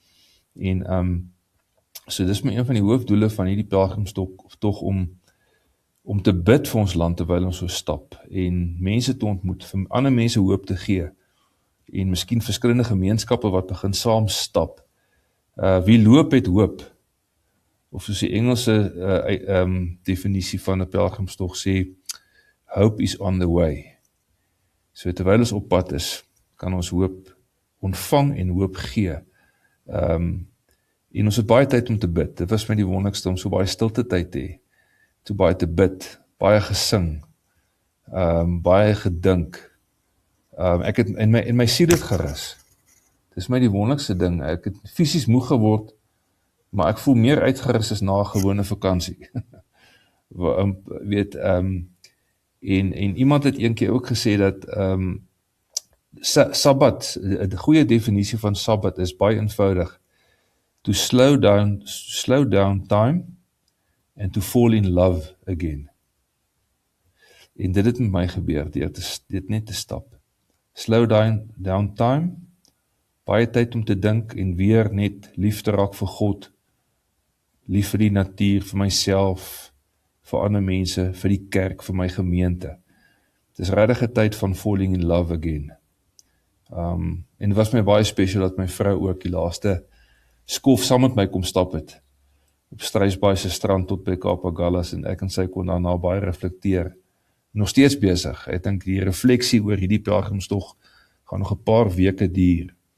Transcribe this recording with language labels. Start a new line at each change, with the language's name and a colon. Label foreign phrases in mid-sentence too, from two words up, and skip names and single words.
Afrikaans: En so dis my een van die hoofdoele van hierdie pelgrimstog om te bid vir ons land terwyl ons so stap en mense te ontmoet, vir ander mense hoop te gee en miskien verskillende gemeenskappe wat begin saam stap. Wie loop het hoop, of soos die Engelse definisie van 'n pelgrimstog sê,
English: hope is on the way.
Afrikaans: So terwyl ons op pad is, kan ons hoop ontvang en hoop gee. En ons het baie tyd om te bid. Dit was my die wonderlikste om so baie stilte tyd te hê. So baie te bid, baie gesing, baie gedink. Ek het in my siel het gerus. Dis my die wonderlikste ding. Ek het fisies moeg geword, maar ek voel meer uitgerus as na 'n gewone vakansie. En iemand het een keer ook gesê dat Sabbat, die goeie definisie van Sabbat is baie eenvoudig.
English: To slow down time and to fall in love again.
Afrikaans: En dit het met my gebeur, dit net te stap.
English: Slow down time,
Afrikaans: baie tyd om te dink en weer net lief te raak vir God, lief vir die natuur, vir myself, vir ander mense, vir die kerk, vir my gemeente. Dit is regtig 'n tyd van
English: falling in love again.
Afrikaans: En dit was my baie special dat my vrou ook die laaste skof saam met my kom stap het, op Struisbaai se strand tot by Kapagallas en ek en sy kon daarna baie reflekteer. Nog steeds besig. Ek dink die refleksie oor hierdie pelgrimstog gaan nog 'n paar weke duur.